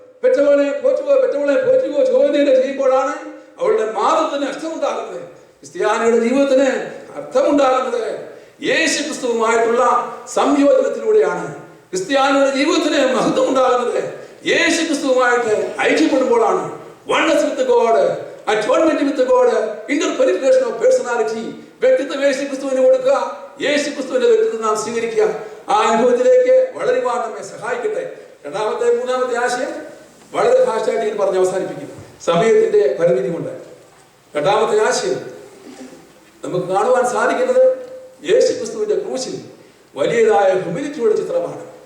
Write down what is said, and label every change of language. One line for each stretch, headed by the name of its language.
Malayalam: പെറ്റവളെ പോറ്റുകയോ ചോദ്യം ചെയ്യുമ്പോഴാണ് അവളുടെ മാതൃത്വത്തിന് അർത്ഥമുണ്ടാകുന്നത്. ക്രിസ്ത്യാനിയുടെ ജീവിതത്തിന് അർത്ഥമുണ്ടാകുന്നത് യേശു ക്രിസ്തുവുമായിട്ടുള്ള സംയോജനത്തിലൂടെയാണ്. ക്രിസ്ത്യാനിയുടെ ജീവിതത്തിന് മഹത്വം ഉണ്ടാകുന്നത് യേശു ക്രിസ്തുവുമായിട്ട് ഐക്യപ്പെടുമ്പോഴാണ്.
English: oneness with God, atonement with God, interpenetration of personality.
Malayalam: വ്യക്തിത്വം യേശു ക്രിസ്തുവിന് കൊടുക്കുക, യേശു ക്രിസ്തുവിന്റെ വ്യക്തിത്വം നാം സ്വീകരിക്കുക. ആ അനുഭവത്തിലേക്ക് വളരുവാൻ നമ്മെ സഹായിക്കട്ടെ. മൂന്നാമത്തെ ആശയം വളരെ ഫാസ്റ്റായിട്ട് ഞാൻ പറഞ്ഞ് അവസാനിപ്പിക്കുന്നു, സമയത്തിന്റെ പരിമിതി കൊണ്ട്. രണ്ടാമത്തെ ആശയം നമുക്ക് കാണുവാൻ സാധിക്കുന്നത് യേശു ക്രിസ്തുവിന്റെ ക്രൂശിൽ വലിയതായ ഹ്യൂമിലിറ്റിയുടെ ചിത്രമാണ്.